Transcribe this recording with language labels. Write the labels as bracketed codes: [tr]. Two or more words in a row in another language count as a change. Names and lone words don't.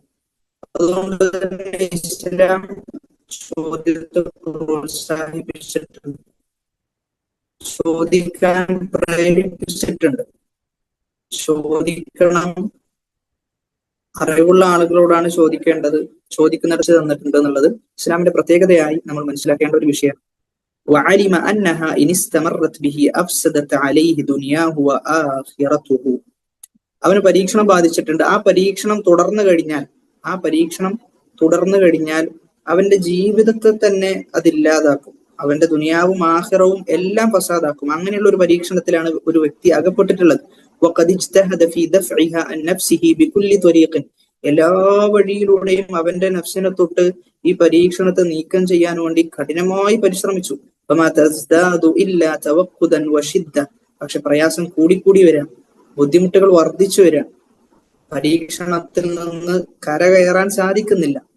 [ml] അതുകൊണ്ട് തന്നെ ഇസ്ലാം ചോദ്യത്തെ പ്രോത്സാഹിപ്പിച്ചിട്ടുണ്ട്, ചോദിക്കാൻ പ്രേരിപ്പിച്ചിട്ടുണ്ട്. ചോദിക്കണം, അറിവുള്ള ആളുകളോടാണ് ചോദിക്കേണ്ടത്, ചോദിക്കുന്നിടത്ത് തന്നിട്ടുണ്ട് എന്നുള്ളത് ഇസ്ലാമിന്റെ പ്രത്യേകതയായി നമ്മൾ മനസ്സിലാക്കേണ്ട ഒരു വിഷയമാണ്. [ar] وعلم أنها إن استمرت به أفسدت عليه دنياه وآخرته. [ml] അവന് പരീക്ഷണം ബാധിച്ചിട്ടുണ്ട്. ആ പരീക്ഷണം തുടർന്നു കഴിഞ്ഞാൽ അവന്റെ ജീവിതത്തെ തന്നെ അതില്ലാതാക്കും. അവന്റെ ദുനിയാവും ആഖിറവും എല്ലാം ഫസാദാക്കും. അങ്ങനെയുള്ള ഒരു പരീക്ഷണത്തിലാണ് ഒരു വ്യക്തി അകപ്പെട്ടിട്ടുള്ളത്. [ar] وقد اجتهد في دفعها عن نفسه بكل طريق. [ml] എല്ലാ വഴിയിലൂടെയും അവന്റെ നഫ്സിനെ തൊട്ട് ഈ പരീക്ഷണത്തെ നീക്കം ചെയ്യാൻ വേണ്ടി കഠിനമായി പരിശ്രമിച്ചു. പക്ഷെ പ്രയാസം കൂടിക്കൂടി വരാം, ബുദ്ധിമുട്ടുകൾ വർദ്ധിച്ചു വരാം, പരീക്ഷണത്തിൽ നിന്ന് കരകയറാൻ സാധിക്കുന്നില്ല.